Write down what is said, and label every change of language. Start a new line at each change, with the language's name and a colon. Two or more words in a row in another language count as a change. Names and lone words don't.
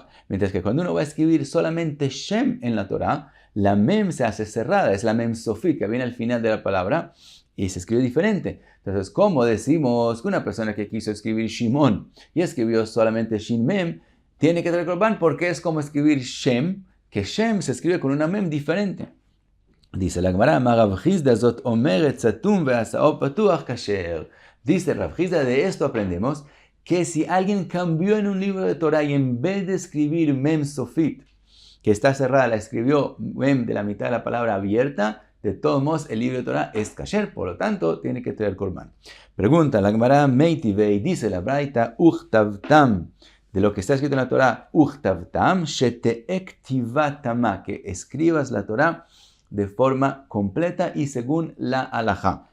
Spanish: Mientras que cuando uno va a escribir solamente Shem en la Torah, la Mem se hace cerrada, es la
Hebrew: מם סופית,
Spanish: que viene al final de la palabra, y se escribe diferente. Entonces, ¿cómo decimos que una persona que quiso escribir Shimon y escribió solamente Shin Mem, tiene que traer Korban? Porque es como escribir Shem, que Shem se escribe con una Mem diferente. Dice la Gemara,
Hebrew: רב חסדא זאת אומרת סתום ועשאו פתוח כשר.
Spanish: Dice Rav Chizda, de esto aprendemos que si alguien cambió en un libro de Torah y en vez de escribir
Hebrew: מם סופית,
Spanish: que está cerrada, la escribió Mem de la mitad de la palabra abierta, de todos modos el libro de Torah es kasher, por lo tanto tiene que traer Korban. Pregunta la Gemara Meitivei, dice la Braita, Uchtavtam, de lo que está escrito en la Torah, Uchtavtam, Sheteektivatama, que escribas la Torah de forma completa y según la halajá.